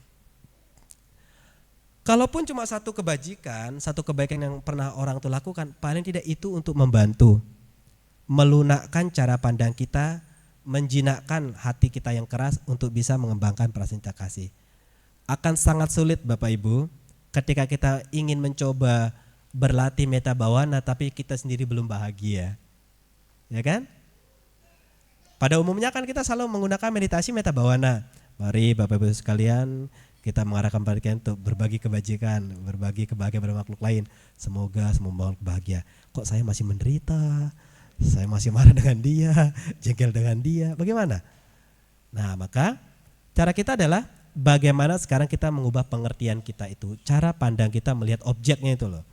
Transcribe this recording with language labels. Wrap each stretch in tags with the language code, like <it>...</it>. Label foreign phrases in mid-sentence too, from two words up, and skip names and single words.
<id>Kalaupun cuma satu kebaikan yang pernah orang itu lakukan, paling tidak itu untuk membantu melunakkan cara pandang kita, menjinakkan hati kita yang keras untuk bisa mengembangkan perasaan cinta kasih. Akan sangat sulit Bapak Ibu ketika kita ingin mencoba berlatih</id> <pi>metta bhavana</pi> <id>tapi kita sendiri belum bahagia. Ya kan? Pada umumnya kan kita selalu menggunakan meditasi</id> <pi>metta bhavana.</pi> <id>Mari Bapak Ibu sekalian, kita mengarahkan perhatian untuk berbagi kebajikan, berbagi kebahagiaan pada makhluk lain. Semoga semua makhluk bahagia. Kok saya masih menderita? Saya masih marah dengan dia, jengkel dengan dia. Bagaimana? Nah, maka cara kita adalah bagaimana sekarang kita mengubah pengertian kita itu, cara pandang kita melihat objeknya itu loh.</id>